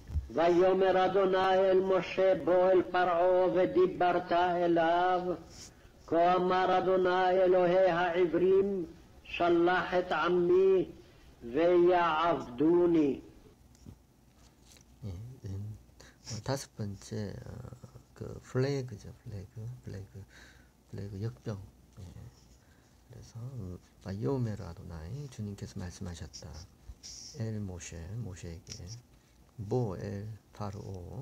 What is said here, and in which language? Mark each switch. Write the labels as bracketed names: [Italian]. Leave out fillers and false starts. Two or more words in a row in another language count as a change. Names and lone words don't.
[Hebrew] ויאמר אדוני אל משה בוא אל פרעה ודיברת אליו כה אמר אדוני אלוהי העברים שלח את עמי ויעבדוני. [Korean] 다섯 번째 그 플레이그죠. 플레이그 역병. 그래서 [Hebrew] ויאמר אדוני [Korean] 주님께서 말씀하셨다. 엘 모세에게 [Hebrew] בוא אל פרעה.